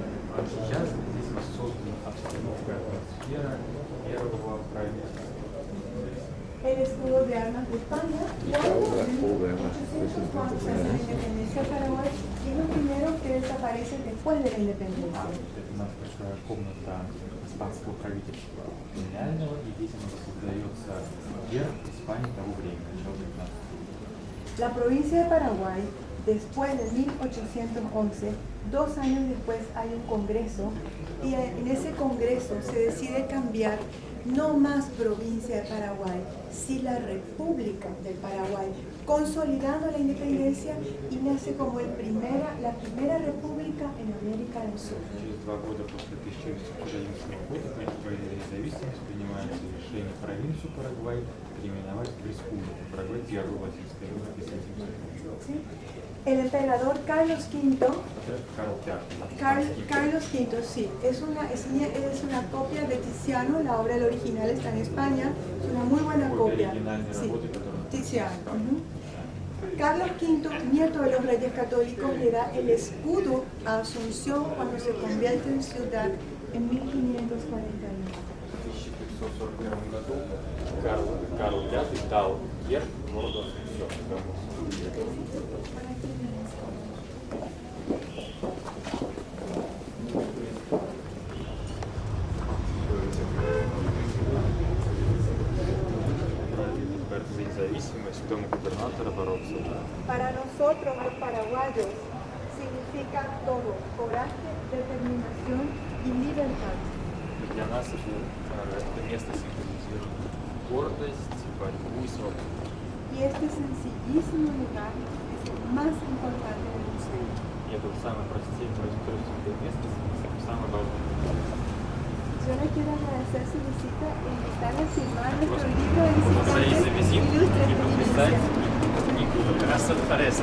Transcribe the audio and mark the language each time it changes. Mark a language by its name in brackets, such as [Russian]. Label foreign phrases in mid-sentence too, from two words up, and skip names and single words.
[Russian] Сейчас здесь воссоздана обстановка, атмосфера первого правительства. [Spanish] El escudo de armas de España, cuando en 1811 se hace la independencia de Paraguay, es lo primero que desaparece después de la independencia. [Russian] Это у нас большая комната испанского правительства колониального, и здесь у нас создается герб Испании того времени, начала 19 века. [Spanish] La provincia de Paraguay, después de 1811, 2 años después hay un congreso y en ese congreso se decide cambiar no más provincia de Paraguay, sino la República del Paraguay, consolidando la independencia y nace como la primera república en América del Sur. [Russian] Через 2 года после 1811 года при вводе независимости принимается решение провинцию Парагвай переименовать в республику Парагвай, первую латинскую Америку. [Spanish] ¿Sí? El emperador Carlos V, Carlos V, sí, es una copia de Tiziano, la obra del original está en España, es una muy buena copia. Sí, Tiziano. Carlos V, nieto de los reyes católicos, le da el escudo a Asunción cuando se convierte en ciudad en 1541. [Russian] В 1541 году Карл V дал герб городу Асунсьон. За независимость дома губернатора бороться. [Spanish] Para nosotros los paraguayos significa todo, coraje, determinación y libertad. [Russian] Для нас это место символизирует гордость, борьбу и свободу. [Spanish] Y este sencillísimo lugar es el más importante del museo. [Russian] И это самое простейшее место, самое важное. [Spanish] Yo le quiero agradecer su visita e invitarle a firmar nuestro libro de [Russian] Благодарить за визит [Spanish] Ilustre [Russian] и подписать [Spanish] Experiencia. [Russian] книгу Краса Фореса.